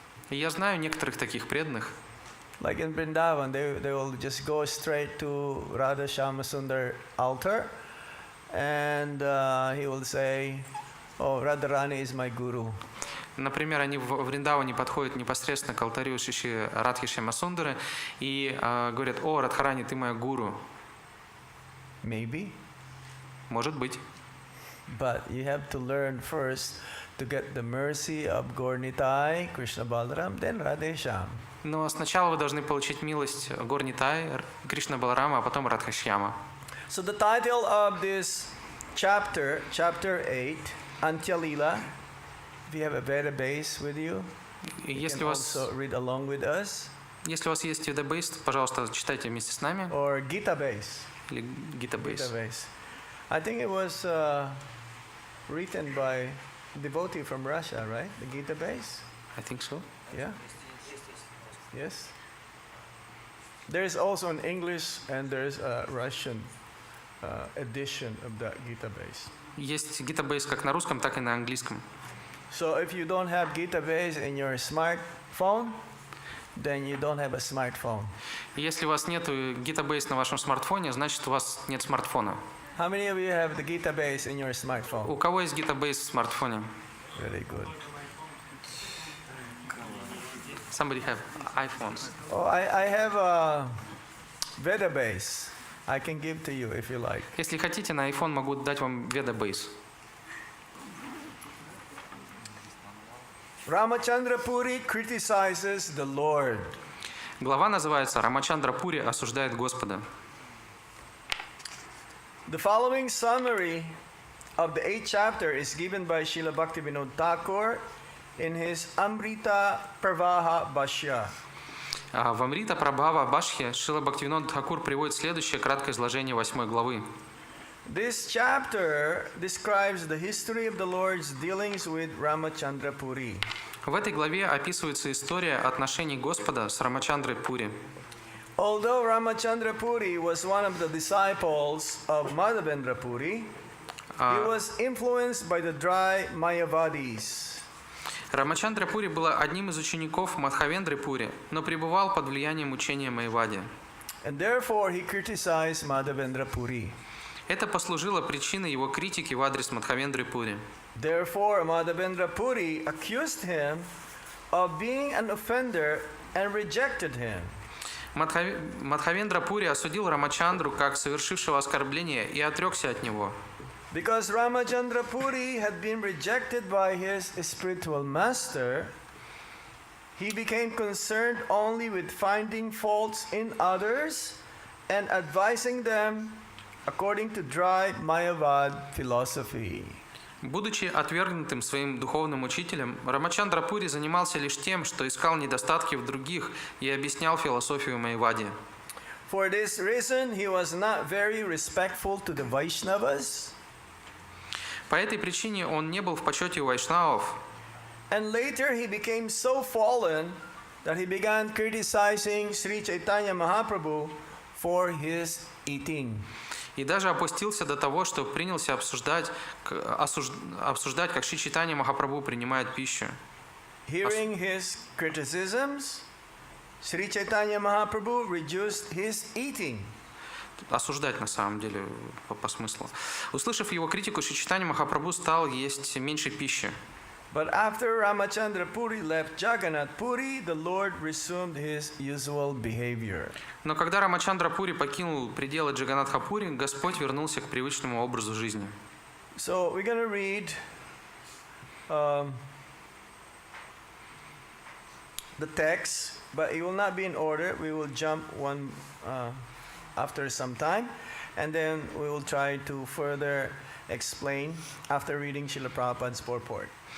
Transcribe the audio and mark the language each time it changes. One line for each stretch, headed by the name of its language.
Russian: И я знаю некоторых таких преданных.
English: Like in Vrindavan, they will just go straight to Radha Shama Sundar altar, and he will say, "Oh, Radharani is my guru."
Russian: Например, они в Вриндаване подходят непосредственно к алтарю Шиши Радхи Шьямасундары и говорят: «О, Радхарани, ты моя гуру».
English: Maybe.
Russian: Может быть.
English: But you have to learn first to get the mercy of Gaur-Nitai, Krishna Balaram, then Radhesham.
Russian: Но сначала вы должны получить милость Гор-Нитай, Кришна Баларама, а потом Радхашьяма.
English: So the title of this chapter, chapter 8, Antya Lila, if you have a Veda base with you, you can also read along with us.
Russian: Если у вас есть Veda base, пожалуйста, читайте вместе с нами.
English: Or Gita base.
Russian: Или Gita base.
English: I think it was written by a devotee from Russia, right? The Gita base? I think so. Yeah? Yes? There is also an English and there is a Russian edition of that Gita base.
Russian: Есть Gita base как на русском, так и на английском.
English: So if you don't have Gita base in your smartphone, then you don't have a smartphone.
Russian: Если у вас нет Gita base на вашем смартфоне, значит у вас нет смартфона.
English: How many of you have the Gita base in your smartphone?
Russian: У кого есть Gita base в смартфоне?
English: Very good. Somebody have iPhones. Oh, I have a Veda base. I can give to you if you like.
Russian: Если хотите, на iPhone могу дать вам Veda base.
English: Ramachandra Puri criticizes the Lord.
Russian: Глава называется «Рамачандра Пури осуждает Господа».
English: The following summary of the 8th chapter is given by Srila Bhaktivinoda Thakur in his Amrita Pravaha Bhashya.
Russian: В Амрита Прабхава Башхе Шрила Бхактивинода Тхакур приводит следующее краткое изложение 8 главы.
English: This chapter describes the history of the Lord's dealings with Ramachandra Puri.
Russian: В этой главе описывается история отношений Господа с Рамачандрой Пури.
English: Although Ramachandra Puri was one of the disciples of Madhavendra Puri, he was influenced by the dry Mayavadis.
Russian: Рамачандра Пури был одним из учеников Мадхавендры Пури, но пребывал под влиянием учения Майявади.
English: And therefore he criticized Madhavendra Puri.
Russian: Это послужило причиной его критики в адрес Мадхавендры Пури.
English: Therefore Madhavendra Puri accused him of being an offender and rejected him.
Russian: Мадхавендра Пури осудил Рамачандру как совершившего оскорбление и отрекся от него.
English: Because Ramachandra Puri had been rejected by his spiritual master, he became concerned only with finding faults in others and advising them according to dry Mayavad philosophy.
Russian: Будучи отвергнутым своим духовным учителем, Рамачандра Пури занимался лишь тем, что искал недостатки в других и объяснял философию Майявади.
English: For this reason, he was not very respectful to the Vaishnavas.
Russian: По этой причине он не был в почете у вайшнавов.
English: And later he became so fallen that he began criticizing Sri Chaitanya Mahaprabhu for his eating.
Russian: И даже опустился до того, что принялся обсуждать, как Шри Чайтанья Махапрабху принимает пищу.
English: Hearing his criticisms, Sri Chaitanya Mahaprabhu reduced his eating.
Russian: Осуждать на самом деле по смыслу. Услышав его критику, Шри Чайтанья Махапрабху стал есть меньше пищи.
English: But after Ramachandra Puri left Jagannath Puri, the Lord resumed his usual behavior.
Russian: Но когда Рамачандра Пури покинул пределы Джаганатха Пури, Господь вернулся к привычному образу жизни.
English: So we're going to read the text, but it will not be in order. We will jump one after some time, and then we will try to further explain after reading Srila Prabhupada's purport.